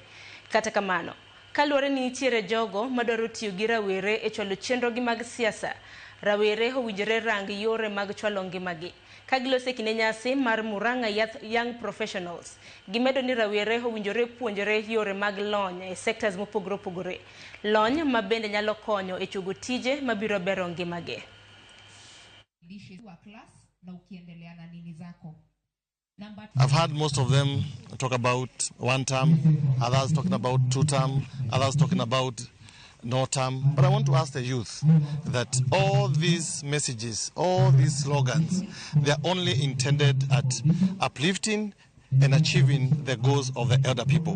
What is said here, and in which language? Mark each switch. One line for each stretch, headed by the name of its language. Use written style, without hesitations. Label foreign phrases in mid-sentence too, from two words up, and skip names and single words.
Luo (Kenya and Tanzania): Kata kamano, kaluwore ni nitiere jogo madwaro tiyo gi rawere e chwalo chenro gi mag siasa, rawere owinjore rangi yore mag chwalo ngimagi. Kagilose kine nyasi mar Murang'a Young Professionals, gimedo ni rawere owinjore puonjore yore mag lony e sectors mopogore opogore. Lony ma bende nyalo konyo e chogo tije mabiro bero ngimagi.
English: I've heard most of them talk about one term, others talking about 2 term, others talking about no term. But I want to ask the youth that all these messages, all these slogans, they are only intended at uplifting and achieving the goals of the elder people.